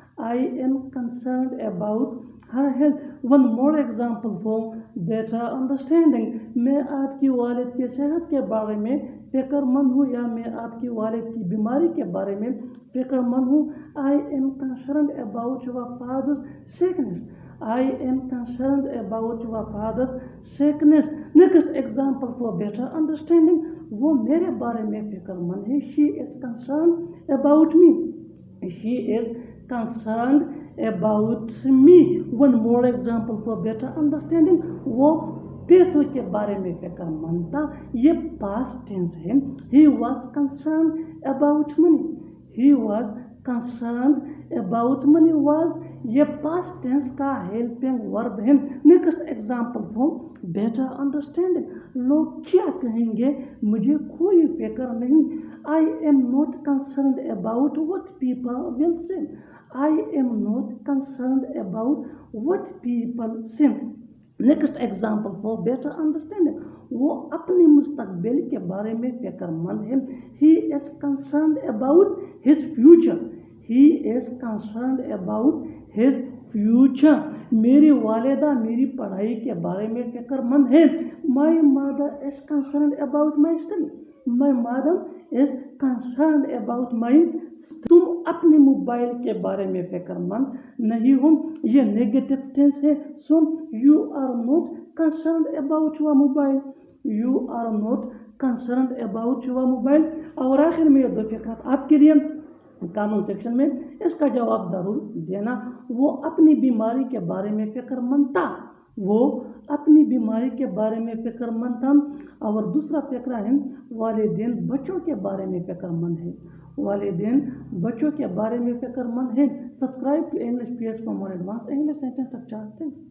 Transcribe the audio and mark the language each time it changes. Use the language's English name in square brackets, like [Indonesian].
[English] I am concerned about her health. One more example for better understanding, [Urdu] میں آپ کی والد کی صحت کے بارے میں فکر مند ہوں، یا میں آپ کی والد کی بیماری کے بارے میں فکر مند ہوں، [English] I am concerned about your father's sickness. I am concerned about your father's sickness. Next example for better understanding، [Urdu] وہ میرے بارے میں فکر مند ہے، [English] she is concerned about me. She is concerned about me. One more example for better understanding، [Urdu] وہ پیسوں کے بارے میں فکر مند تھا، [English] یہ past tense ہے، he was concerned about money. He was concerned about money was یہ past tense کا helping verb ہے۔ Next example for better understanding, [Urdu] لوگ کیا کہیں گے مجھے کوئی فکر نہیں، [English] I am not concerned about what people will say. I am not concerned about what people say. Next example for better understanding, [Urdu] وہ اپنے مستقبل کے بارے میں فکر مند ہے، [English] he is concerned about his future. He is concerned about his future. [Urdu] میری والدہ میری پڑھائی کے بارے میں فکر مند ہے، [English] my mother is concerned about my study. My mother is concerned about my study. [Urdu] تم اپنے موبائل کے بارے میں فکر مند نہیں ہو، یہ نیگیٹو ٹینس ہے، [English] so you are not concerned about your mobile. You are not concerned about your mobile. [Urdu] اور آخر میں یہ دو فقرات آپ کے لیے کامن سیکشن میں اس کا جواب ضرور دینا۔ وہ اپنی بیماری کے بارے میں فکر مند تھا، وہ اپنی بیماری کے بارے میں فکر مند تھا۔ اور دوسرا فقرہ ہے والدین بچوں کے بارے میں فکر مند ہے، والدین بچوں کے بارے میں فکر مند ہے۔ [English] Subscribe to English PS for more advance English sentence structure.